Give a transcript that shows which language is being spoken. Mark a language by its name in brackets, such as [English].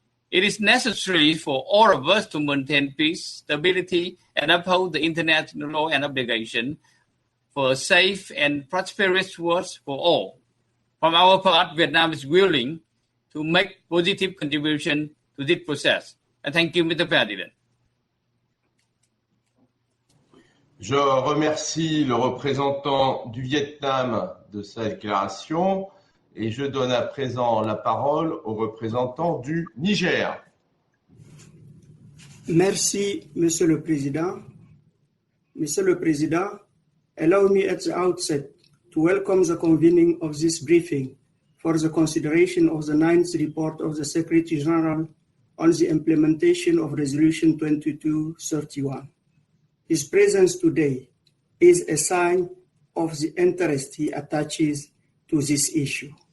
[English] It is necessary for all of us to maintain peace, stability, and uphold the international law and obligation for a safe and prosperous world for all. From our part, Vietnam is willing to make positive contribution to this process. And thank you, Mr. President. [French] Je remercie le représentant du Vietnam de sa déclaration et je donne à présent la parole au représentant du Niger. Merci, Monsieur le Président. Monsieur le Président, [English] allow me at the outset to welcome the convening of this briefing for the consideration of the 9th report of the Secretary General on the implementation of Resolution 2231. His presence today is a sign of the interest he attaches to this issue.